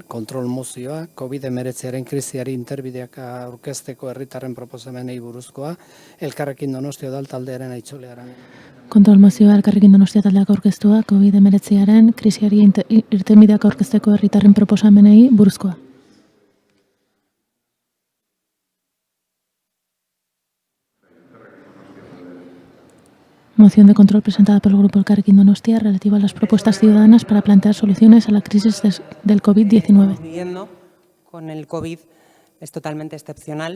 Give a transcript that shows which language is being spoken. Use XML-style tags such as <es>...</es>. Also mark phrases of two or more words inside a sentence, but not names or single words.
<eu>kontrol mozioa, COVID-19 krisiari interbideak aurkezteko herritarren proposamenei buruzkoa, Elkarrekin Donostia udal taldearen aitzolearan. Kontrol mozioa Elkarrekin Donostia taldeak aurkeztua, COVID-19 krisiari irtenbideak aurkezteko herritarren proposamenei buruzkoa.</eu> <es>Moción de control presentada por el Grupo Elkarrekin Donostia relativa a las propuestas ciudadanas para plantear soluciones a la crisis del COVID-19. Viviendo con el COVID es totalmente excepcional.</es>